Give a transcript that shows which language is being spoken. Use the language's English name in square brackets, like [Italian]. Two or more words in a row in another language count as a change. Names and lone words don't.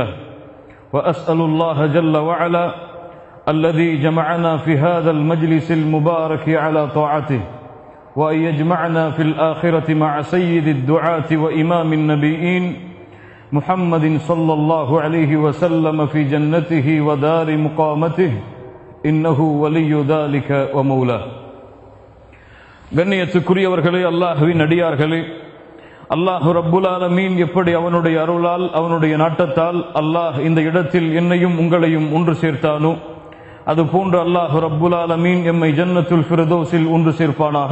[Arabic] وأسأل الله جل وعلا الذي جمعنا في هذا المجلس المبارك على طاعته وأن يجمعنا في الآخرة مع سيد الدعاة وإمام النبيين محمد صلى الله عليه وسلم في جنته ودار مقامته إنه ولي ذلك ومولاه. [Tamil] கண்ணியத்துக்குரியவர்களே, அல்லாஹ்வின் அடியார்களே, [Arabic] الله رب العالمين [Tamil] எப்படி அவனுடைய அருளால் அவனுடைய நாட்டத்தால் அல்லாஹ் இந்த இடத்தில் என்னையும் உங்களையும் ஒன்று சேர்த்தானோ அதுபோன்று [Arabic] الله رب العالمين [Tamil] எம்மை ஜன்னத்துல் ஃபிர்தௌஸில் ஒன்று சேர்ப்பானாக.